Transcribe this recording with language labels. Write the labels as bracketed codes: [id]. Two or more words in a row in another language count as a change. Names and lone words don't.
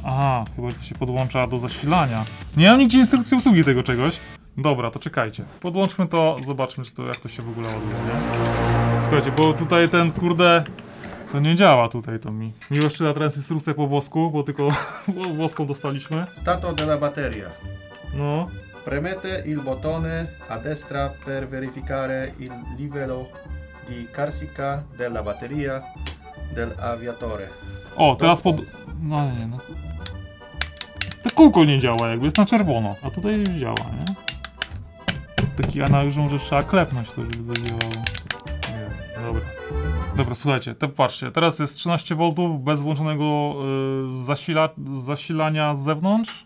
[pl] Aha, chyba że to się podłącza do zasilania. Nie mam nigdzie instrukcji obsługi tego czegoś. Dobra, to czekajcie. Podłączmy to, zobaczmy jak to się w ogóle ładuje, nie? Słuchajcie, bo tutaj ten kurde... To nie działa tutaj, to mi. Miłość czyta teraz instrukcję po włosku, bo tylko włoską dostaliśmy. [it] Stato della batteria. [pl] No. [it] Premete il bottone a destra per verificare il livello di carica della batteria del aviatore. [pl] O, teraz pod... No nie, no. To kółko nie działa, jakby jest na czerwono. A tutaj już działa, nie? Taki analiz, że trzeba klepnąć to, żeby zadziałało. Nie, dobra. Dobra, słuchajcie, to patrzcie, teraz jest 13 V bez włączonego zasilania z zewnątrz.